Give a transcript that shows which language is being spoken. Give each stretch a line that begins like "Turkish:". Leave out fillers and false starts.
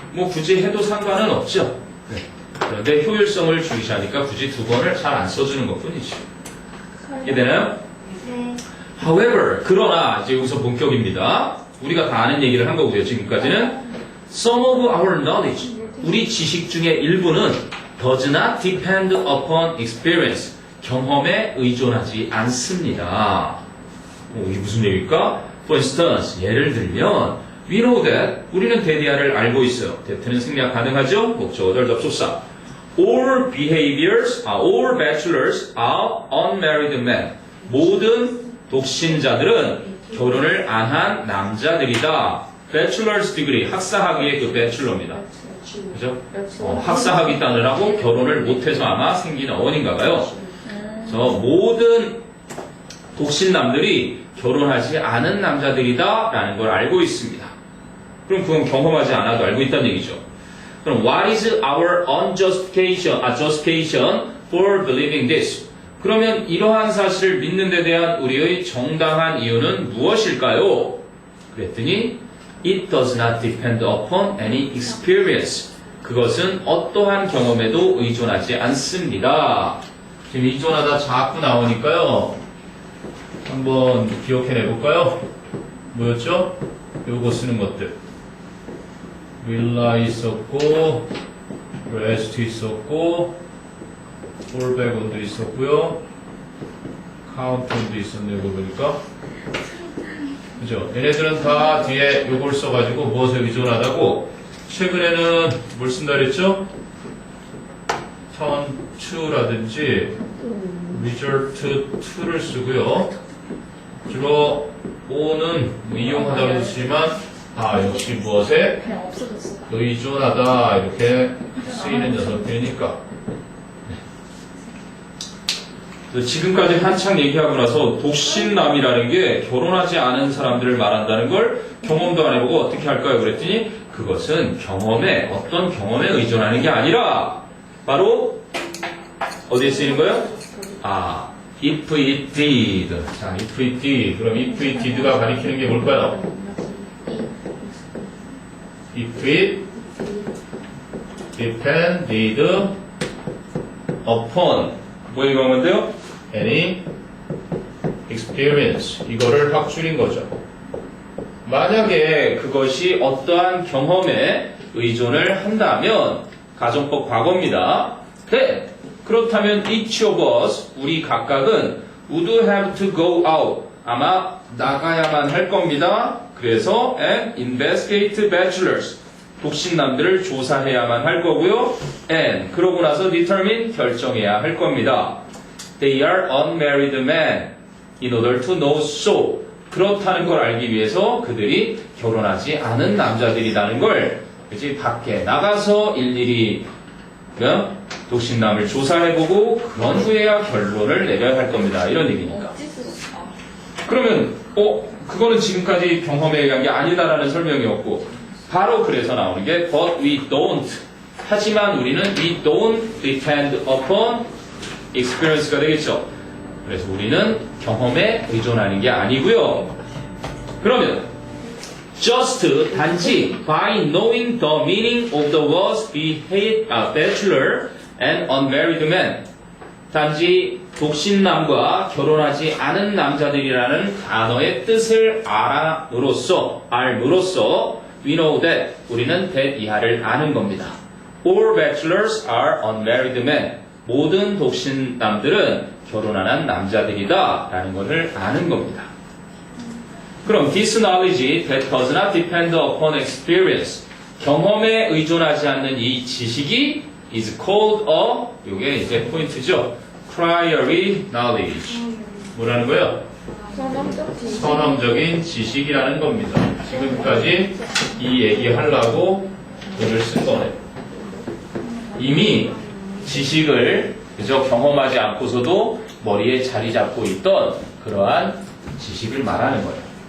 Korean: 뭐 굳이 해도 상관은 없죠. 그런데 효율성을 중시하니까 굳이 두 번을 잘 안 써주는 것 뿐이죠. 이해되나요?
English: However,
Korean: 그러나 이제 여기서 본격입니다. 우리가 다 아는 얘기를 한 거고요. 지금까지는
English: some of our knowledge,
Korean: 우리 지식 중에 일부는
English: does not depend upon experience,
Korean: 경험에 의존하지 않습니다. 이게 무슨 얘기일까?
English: For instance,
Korean: 예를 들면
English: we know that,
Korean: 우리는 대디아를 알고 있어요. that는 생략 가능하죠? 목적어절 접속사.
English: All behaviors, all bachelors are unmarried men.
Korean: 모든 독신자들은 결혼을 안 한 남자들이다. Bachelor's degree, 학사학위의 그 bachelor입니다. 그죠? 학사학위 따느라고 결혼을 못해서 아마 생긴 어원인가 봐요. 그래서 모든 독신남들이 결혼하지 않은 남자들이다 라는 걸 알고 있습니다. 그럼 그건 경험하지 않아도 알고 있다는 얘기죠.
English: 그럼 what is our justification for believing this?
Korean: 그러면 이러한 사실을 믿는 데 대한 우리의 정당한 이유는 무엇일까요? 그랬더니
English: it does not depend upon any experience.
Korean: 그것은 어떠한 경험에도 의존하지 않습니다. 지금 의존하다 자꾸 나오니까요. 한번 기억해내 볼까요? 뭐였죠? 요거 쓰는 것들. rely 있었고, rest 있었고, fallback도 있었고요. count도 있었네요. 이거 보니까. 그죠? 얘네들은 다 뒤에 요걸 써가지고 무엇에 의존하다고 최근에는 뭘 쓴다 그랬죠? turn to라든지 resort to를 쓰고요. 주로 o는 이용하다고 쓰지만 역시 무엇에 그냥 없어졌어. 의존하다 이렇게 쓰이는 녀석들이니까. 지금까지 한창 얘기하고 나서 독신남이라는 게 결혼하지 않은 사람들을 말한다는 걸 경험도 안 해보고 어떻게 할까요? 그랬더니 그것은 어떤 경험에 의존하는 게 아니라 바로 어디에 쓰이는 거예요?
English: if it did.
Korean: 자,
English: if it did.
Korean: 그럼 if it did가 가리키는 게 뭘까요? if it depended upon 뭐 이거면 돼요? any experience. 이거를 확 줄인 거죠. 만약에 그것이 어떠한 경험에 의존을 한다면 가정법 과거입니다. 네. 그렇다면
English: each of us,
Korean: 우리 각각은
English: would have to go out.
Korean: 아마 나가야만 할 겁니다. 그래서
English: and investigate bachelors.
Korean: 독신남들을 조사해야만 할 거고요.
English: and
Korean: 그러고 나서
English: determine
Korean: 결정해야 할 겁니다.
English: They are unmarried men in order to know so.
Korean: 그렇다는 걸 알기 위해서 그들이 결혼하지 않은 남자들이라는 걸 그치 밖에 나가서 일일이 그럼 독신남을 조사해보고 그런 후에야 결론을 내려야 할 겁니다. 이런 얘기니까. 그러면 그거는 지금까지 경험에 의한 게 아니다라는 설명이었고 바로 그래서 나오는 게
English: but we don't.
Korean: 하지만 우리는
English: we don't depend upon experience가 되겠죠.
Korean: 그래서 우리는 경험에 의존하는 게 아니고요.
English: 그러면 just 단지 by knowing the meaning of the words bachelor and unmarried man
Korean: 단지 독신남과 결혼하지 않은 남자들이라는 단어의 뜻을 알므로써
English: we know that
Korean: 우리는 that 이하를 아는 겁니다.
English: All bachelors are unmarried men.
Korean: 모든 독신남들은 결혼 안 한 남자들이다 라는 것을 아는 겁니다. 그럼
English: this knowledge that does not depend upon experience
Korean: 경험에 의존하지 않는 이 지식이
English: is called
Korean: 요게 이제 포인트죠.
English: priori knowledge
Korean: 뭐라는 거예요? 선험적인 지식이라는 겁니다. 지금까지 이 얘기하려고 글을 쓴 거네요. 이미 지식을 그저 경험하지 않고서도 머리에 자리 잡고 있던 그러한 지식을 말하는 거예요.